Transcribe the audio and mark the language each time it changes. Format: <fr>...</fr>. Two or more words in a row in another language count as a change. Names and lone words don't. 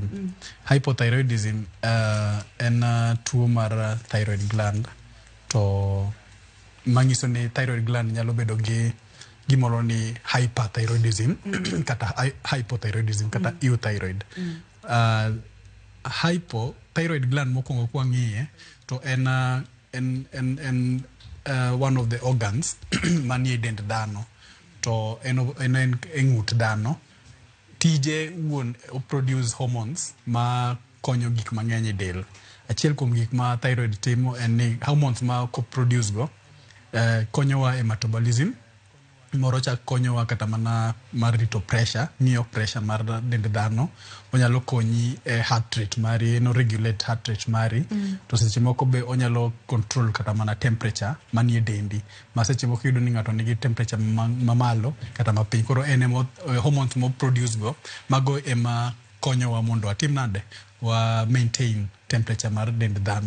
<luo>Hypothyroidism en tuo mar</luo> <en>thyroid gland</en> <luo>to mangiso ni</luo> <en>thyroid gland</en> <luo>nyalo bedo gi gimoro ni hyperthyroidism kata hypothyroidism kata euthyroid.</luo> <en>Hypothyroid gland</en> <luo>mokongo kwa ng'iye to en</luo> <en>one of the organs</en> <luo>manie dend dhano to en ng'ut dhano. Tije wuon produce hormones ma konyo gik mang'eny e del. Achiel kuom gik ma thyroid timo en ni hormones ma ko produce go konyowa e metabolism. Moro chak konyowa kata mana mar rito pressure, ng'iyo pressure mar dend dhano. Onyalo konyi e</luo> <en>heart rate</en> <luo>mari, no regulate</luo> <en>heart rate</en> <luo>mari. To seche moko be onyalo control kata mana temperature manie dendi. Ma seche moko yudo ni ng'ato nigi temperature mamalo kata mapiny. Koro en hormones mo produce go mago ema konyowa mondo atim nade wa maintain temperature mar dend dhano.</luo>